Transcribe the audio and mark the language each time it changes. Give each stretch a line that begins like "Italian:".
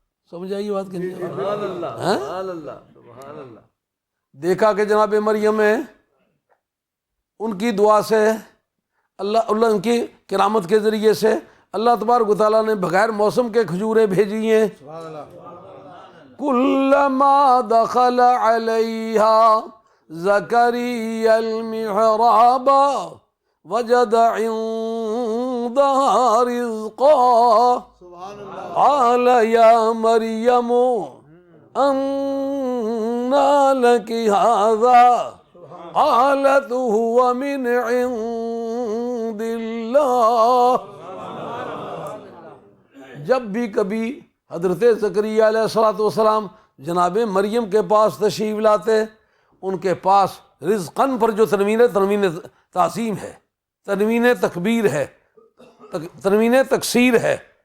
Urdu: سمجھ آئی بات کہ نہیں؟ سبحان اللہ سبحان اللہ سبحان اللہ. دیکھا کہ جناب مریم ہے، ان کی دعا سے اللہ ان کی کرامت کے ذریعے سے اللہ تبارک و تعالیٰ نے بغیر موسم کے کھجوریں بھیجی ہیں.
Arabic: کلما دخل علیہا زکریا المحراب وجد عندها رزقا قال یا مریم أنى لك هذا قالت هو من عند اللہ.
Urdu: جب بھی کبھی حضرت زکریا علیہ السلام جناب مریم کے پاس تشریف لاتے، ان کے پاس رزقن پر جو تنوین تعظیم ہے، تنوین تکبیر ہے، تنوین تکسیر ہے.